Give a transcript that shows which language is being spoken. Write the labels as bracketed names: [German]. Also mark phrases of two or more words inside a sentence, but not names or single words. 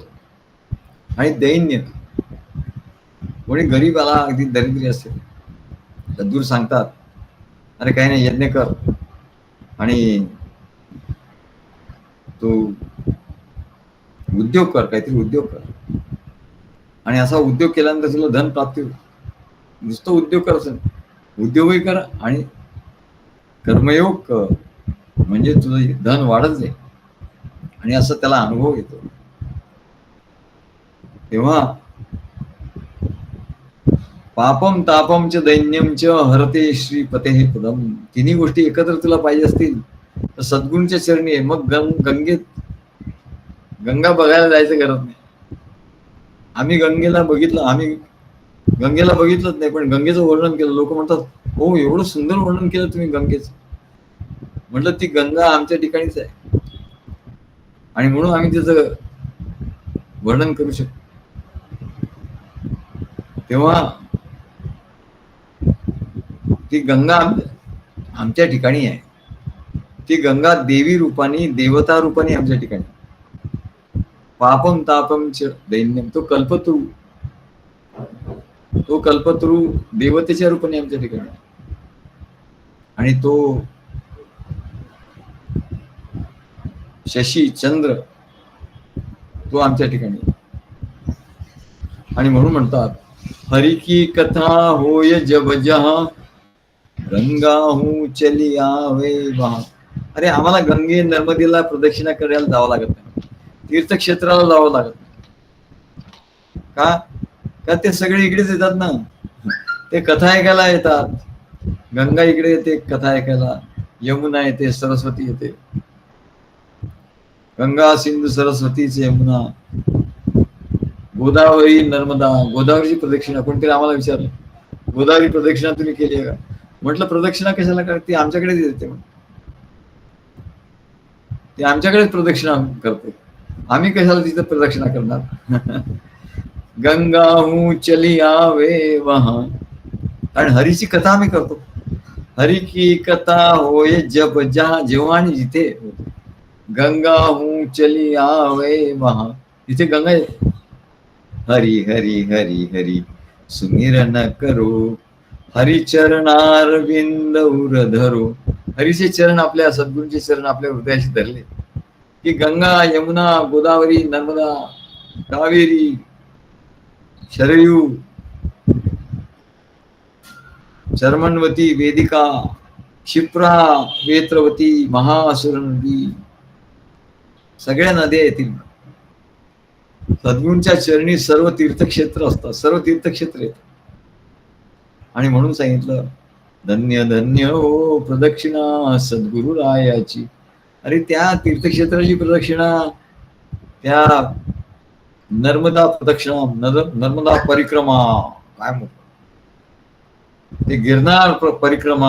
[Marathi] आणि दैन्य, कोणी गरीब आला, अगदी दरिद्री असेल, सद्गुरू सांगतात अरे काही नाही, यज्ञ कर आणि तू उद्योग कर, काहीतरी उद्योग कर, आणि असा उद्योग केल्यानंतर तुला धन प्राप्ती होईल. नुसतं उद्योग कर असं नाही. उद्योगही कर आणि कर्मयोग कर, म्हणजे तुझं धन वाढत जाईल आणि असं त्याला अनुभव येतो. [Sanskrit] तेव्हा पापम तापम च दैन्यम च हरते श्रीपते पदम, [Marathi] तिन्ही गोष्टी एकत्र तुला पाहिजे असतील तर सद्गुरूंच्या चरणी आहे. मग गंगेत गंगा बघायला जायचं गरज नाही. आम्ही गंगेला बघितलंच नाही, पण गंगेचं वर्णन केलं. लोक म्हणतात, हो एवढं सुंदर वर्णन केलं तुम्ही गंगेचं. म्हटलं ती गंगा आमच्या ठिकाणीच आहे आणि म्हणून आम्ही त्याचं वर्णन करू शकतो. तेव्हा ती गंगा आमच्या ठिकाणी आहे. ती गंगा देवी रूपाने, देवता रूपाने आमच्या ठिकाणी. [Sanskrit] पापम तापम च दैन्यम, [Marathi] तो कल्पतरू देवतेच्या रूपाने आमच्या ठिकाणी. आणि तो शशी चंद्र तो आमच्या ठिकाणी. आणि म्हणून म्हणतात, [Hindi] हरि की कथा होय जब जहां गंगा हूं चली आवे वहां. [Marathi] अरे आम्हाला गंगे नर्मदेला प्रदक्षिणा करायला जावं लागत नाही, तीर्थक्षेत्राला जावं लागत नाही. का ते सगळे इकडेच येतात ना, ते कथा ऐकायला येतात. गंगा इकडे येते कथा ऐकायला, यमुना येते, सरस्वती येते. गंगा सिंधू सरस्वतीच यमुना, गोदावरी नर्मदा. गोदावरीची प्रदक्षिणा कोणतरी आम्हाला विचारलं, गोदावरी प्रदक्षिणा तुम्ही केली आहे का? म्हटलं प्रदक्षिणा कशाला करते, आमच्याकडेच येते. ती आमच्याकडेच प्रदक्षिणा करते, आम्ही कशाला तिथं प्रदक्षिणा करणार. [Hindi] गंगा हूं चली आवे वहां. [Marathi] आणि हरीची कथा आम्ही करतो. [Hindi] हरी की कथा होय जब जहां, [Marathi] जेव्हा आणि जिथे. [Hindi] गंगा हूं चली आवे वहां, [Marathi] तिथे गंगा येते. [Hindi] हरी हरी हरी हरी सुमिरन करो, हरी चरणार विंद उर धरो. [Marathi] हरीचे चरण, आपल्या सद्गुरूंचे चरण आपल्या हृदयाशी धरले की गंगा यमुना गोदावरी नर्मदा कावेरी शरयू चर्मणवती वेदिका क्षिप्रा वेत्रवती महासुर नदी, सगळ्या नद्या येतील. सद्गुरूंच्या चरणी सर्व तीर्थक्षेत्र असतात, सर्व तीर्थक्षेत्र येतात. आणि म्हणून सांगितलं, धन्य धन्य हो प्रदक्षिणा सद्गुरु रायाची. अरे त्या तीर्थक्षेत्राची प्रदक्षिणा, त्या नर्मदा प्रदक्षिणा, नर्मदा परिक्रमा, काय म्हणतो ते गिरनार परिक्रमा.